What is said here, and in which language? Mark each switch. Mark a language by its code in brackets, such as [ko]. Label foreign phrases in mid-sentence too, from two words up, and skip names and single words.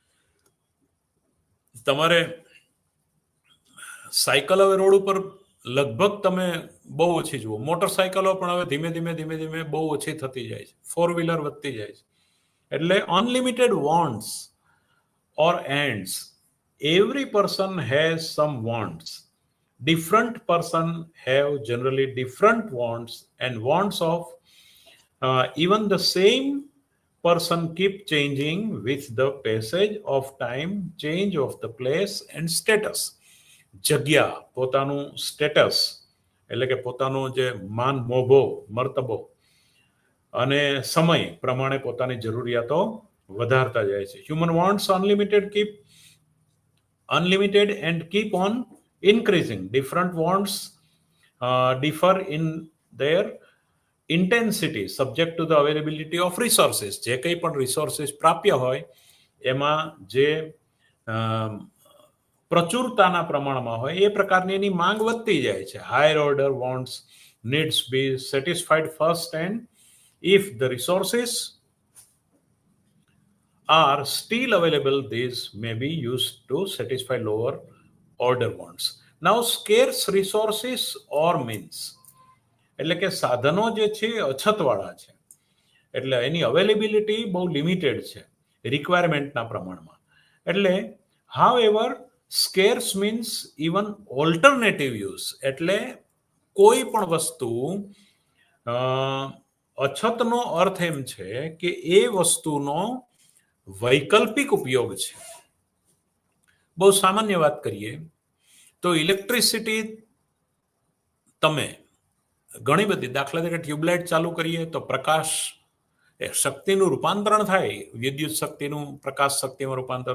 [gu] તમારે સાયકલ હવે રોડ ઉપર લગભગ તમે બહુ ઓછી જુઓ. મોટરસાયકલો પણ હવે ધીમે ધીમે બહુ ઓછી થતી જાય છે, 4-વ્હીલર વધતી જાય છે. [en] એટલે unlimited wants or ends. Every person has some wants. Different person have generally different wants, and wants of even the same person keep changing with the passage of time, change of the place and status. [gu] જગ્યા, પોતાનું સ્ટેટસ એટલે કે પોતાનો જે માન, મોભો, મર્તબો અને સમય પ્રમાણે પોતાની જરૂરિયાતો વધારતા જાય છે. [en] Human wants unlimited and keep on increasing. Different wants differ in their intensity subject to the availability of resources. [gu] જે કંઈ પણ રિસોર્સિસ પ્રાપ્ય હોય એમાં જે પ્રચુરતાના પ્રમાણમાં હોય એ પ્રકારની એની માંગ વધતી જાય છે. [en] Higher order wants needs be satisfied first, and if the resources are still available, these may be used to satisfy lower order wants. Now scarce resources or means [gu] એટલે કે સાધનો જે છે અછતવાળા છે, એટલે એની અવેલેબિલિટી બહુ લિમિટેડ છે રિક્વાયરમેન્ટના પ્રમાણમાં. [en] એટલે however scarce means even alternative use, [gu] એટલે કોઈ પણ વસ્તુ અછતનો અર્થ એમ છે કે એ વસ્તુનો વૈકલ્પિક ઉપયોગ છે. બહુ સામાન્ય વાત કરીએ તો ઇલેક્ટ્રિસિટી તમે ઘણી બધી, દાખલા તરીકે ટ્યુબલાઇટ ચાલુ કરીએ તો પ્રકાશ શક્તિનું રૂપાંતરણ થાય, વિદ્યુત શક્તિનું પ્રકાશ શક્તિમાં રૂપાંતર.